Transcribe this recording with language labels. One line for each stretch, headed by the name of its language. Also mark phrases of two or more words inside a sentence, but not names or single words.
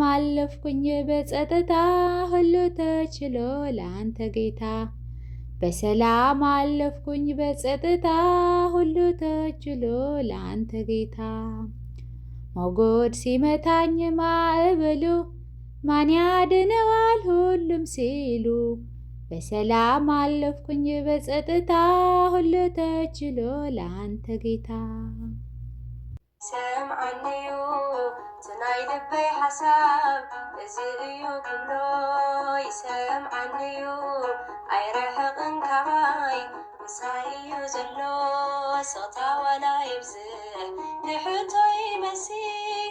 Amharic: አለፍኩኝ በጸጥታ ሁሉ ተችሎ ላንተ ጌታ። በሰላም አለፍኩኝ በጸጥታ ሁሉ ተችሎ ላንተ ጌታ። ማጎድ ሲመታኝ ማዕበሉ ማን ያድነዋል ሁሉም ሲሉ በሰላም አለፍኩኝ በጸጥታ ሁሉ ተችሎ ላንተ ጌታ።
Tigrinya: ሰምዓኒዩ ትናይ ልበይ ሓሳብ እዚ እዩ ኩሎ ይሰምዓኒዩ ኣይርሕቕን ካባይ ምሳይ እዩ ዘሎ ስቕታ ዋላ ይብዝሕ ንሕቶ ይመስል